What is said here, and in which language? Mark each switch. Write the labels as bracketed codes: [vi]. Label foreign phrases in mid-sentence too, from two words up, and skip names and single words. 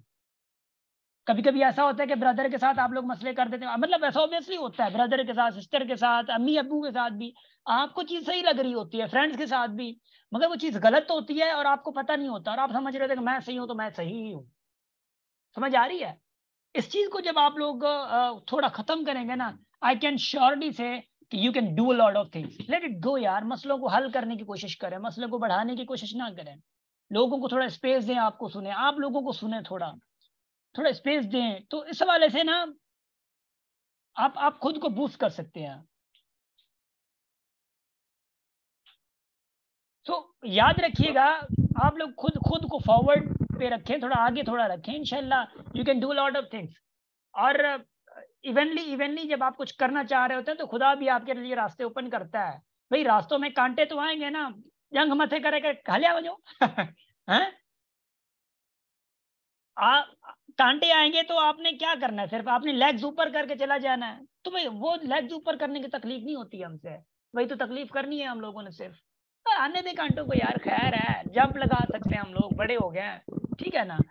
[ur] کبھی کبھی ایسا ہوتا ہے کہ برادر کے ساتھ آپ لوگ مسئلے کر دیتے ہیں، مطلب ایسا آبوئسلی ہوتا ہے، برادر کے ساتھ، سسٹر کے ساتھ، امی ابو کے ساتھ بھی آپ کو چیز صحیح لگ رہی ہوتی ہے، فرینڈز کے ساتھ بھی، مگر وہ چیز غلط ہوتی ہے اور آپ کو پتا نہیں ہوتا، اور آپ سمجھ رہے تھے کہ میں صحیح ہوں تو میں صحیح ہی ہوں. سمجھ آ رہی ہے؟ اس چیز کو جب آپ لوگ تھوڑا ختم کریں گے نا, [en] I can surely say [ur] کہ [en] you can do a lot of things. let it go [ur] یار، مسئلوں کو حل کرنے کی کوشش کریں، مسئلوں کو بڑھانے کی کوشش نہ کریں. لوگوں کو تھوڑا اسپیس دیں، آپ کو سنے، آپ لوگوں کو سنے، تھوڑا اسپیس دیں. تو اس حوالے سے نا آپ خود کو بوسٹ کر سکتے ہیں. تو یاد رکھیے گا، آپ لوگ خود کو فارورڈ پہ رکھیں، تھوڑا آگے رکھیں، ان شاءاللہ [en] you can do lot of things. [ur] اور ایونلی جب آپ کچھ کرنا چاہ رہے ہوتے ہیں تو خدا بھی آپ کے لیے راستے اوپن کرتا ہے. بھائی راستوں میں کانٹے تو آئیں گے نا, [sd] जंग मथे करे खालिया बजो [ur] ہیں، کانٹے آئیں گے تو آپ نے کیا کرنا ہے، صرف آپ نے لیگز اوپر کر کے چلا جانا ہے. تو بھائی وہ لیگز اوپر کرنے کی تکلیف نہیں ہوتی ہم سے، وہی تو تکلیف کرنی ہے ہم لوگوں نے. صرف آنے دے کانٹوں کو یار، خیر ہے، جمپ لگا سکتے ہیں ہم لوگ، بڑے ہو گئے ہیں، ٹھیک ہے نا.